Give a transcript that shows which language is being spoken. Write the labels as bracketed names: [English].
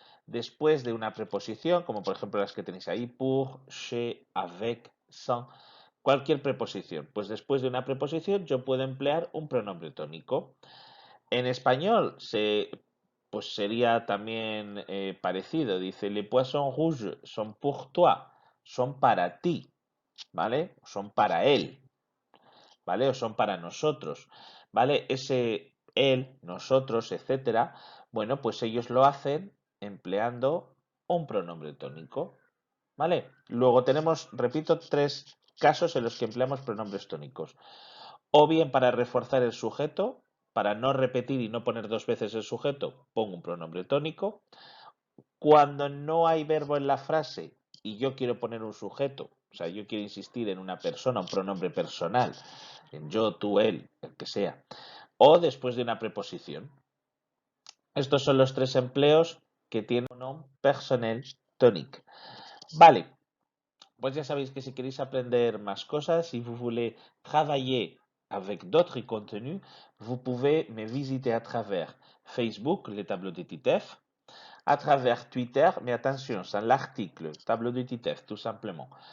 [Spanish] Después de una preposición, como por ejemplo las que tenéis ahí, pour, chez, avec, sans, cualquier preposición. Pues después de una preposición yo puedo emplear un pronombre tónico. En español pues sería también parecido. [French] Dice, les poissons rouges sont pour toi. [Spanish] Son para ti, ¿vale? Son para él, ¿vale? O son para nosotros, ¿vale? Ese él, nosotros, etcétera, bueno, pues ellos lo hacen empleando un pronombre tónico, ¿vale? Luego tenemos, repito, tres casos en los que empleamos pronombres tónicos. O bien para reforzar el sujeto, para no repetir y no poner dos veces el sujeto, pongo un pronombre tónico. Cuando no hay verbo en la frase y yo quiero poner un sujeto, o sea, yo quiero insistir en una persona, un pronombre personal, en yo, tú, él, el que sea, o después de una preposición. Estos son los tres empleos que tiene un pronombre personnel tonique. Vale, pues ya sabéis que si queréis aprender más cosas, [French] si vous voulez travailler avec d'autres contenus, vous pouvez me visiter à travers Facebook, les tableaux de TITEF, à travers Twitter, mais attention, c'est l'article, tableau de TITEF, tout simplement.